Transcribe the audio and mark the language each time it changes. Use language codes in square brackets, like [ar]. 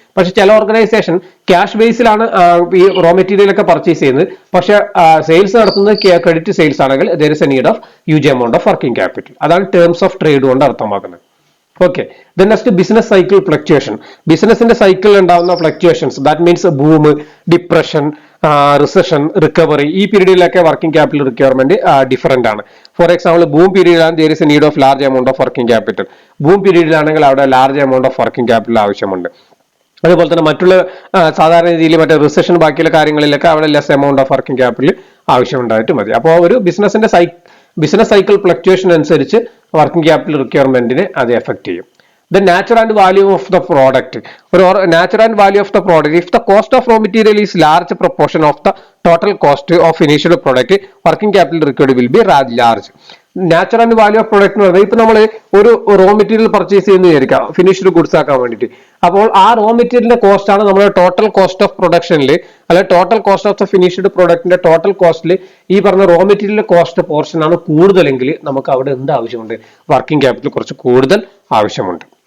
[ml] പക്ഷെ ചില organisation cash ബേസിലാണ് ഈ റോ മെറ്റീരിയൽ ഒക്കെ പർച്ചേസ് ചെയ്യുന്നത്, പക്ഷെ സെയിൽസ് നടത്തുന്നത് ക്രെഡിറ്റ് സെയിൽസ് ആണെങ്കിൽ [en] there is a need of huge amount of working capital. [ml] അതാണ് ടേംസ് ഓഫ് ട്രേഡ് കൊണ്ട് അർത്ഥമാക്കുന്നത്. Okay, then next business cycle fluctuation. ബിസിനസിന്റെ സൈക്കിളിൽ ഉണ്ടാവുന്ന fluctuations, that means boom, depression, recession, recovery, ഈ പീരീഡിലൊക്കെ വർക്കിംഗ് ക്യാപിറ്റൽ റിക്വയർമെന്റ് ഡിഫറെന്റ് ആണ്. For example boom പീരീഡിലാണ് [en] there is a need of large amount of working capital. [ml] Boom പീരീഡിലാണെങ്കിൽ അവിടെ large amount of working capital ആവശ്യമുണ്ട്. അതുപോലെ തന്നെ മറ്റുള്ള സാധാരണ രീതിയിൽ മറ്റേ റിസഷൻ ബാക്കിയുള്ള കാര്യങ്ങളിലൊക്കെ അവിടെ less amount of working capital ആവശ്യമുണ്ടായിട്ട് മതി. അപ്പോൾ ഒരു ബിസിനസ് സൈക്കിൾ ഫ്ലക്ച്വേഷൻ അനുസരിച്ച് വർക്കിംഗ് ക്യാപിറ്റൽ റിക്വയർമെന്റിനെ അത് എഫക്ട് ചെയ്യും. [en] The nature and value of the product. Nature and value of the product. If the cost of raw material is large proportion of the total cost of finished product, working capital required will be large. [ml] Natural and value of product എന്ന് പറയുന്നത് ഇപ്പൊ നമ്മൾ ഒരു raw material purchase ചെയ്യുന്ന വിചാരിക്കാം finished goods ആക്കാൻ വേണ്ടിയിട്ട്. അപ്പോൾ ആ റോ മെറ്റീരിയലിന്റെ കോസ്റ്റ് ആണ് നമ്മുടെ ടോട്ടൽ കോസ്റ്റ് ഓഫ് പ്രൊഡക്ഷനിൽ, അല്ലെ total cost of the finished പ്രൊഡക്റ്റിന്റെ total കോസ്റ്റിൽ ഈ പറഞ്ഞ റോ മെറ്റീരിയൽ കോസ്റ്റ് പോർഷൻ ആണ് കൂടുതലെങ്കിൽ നമുക്ക് അവിടെ എന്ത് ആവശ്യമുണ്ട്, വർക്കിംഗ് ക്യാപിറ്റൽ കുറച്ച് കൂടുതൽ ആവശ്യമുണ്ട്.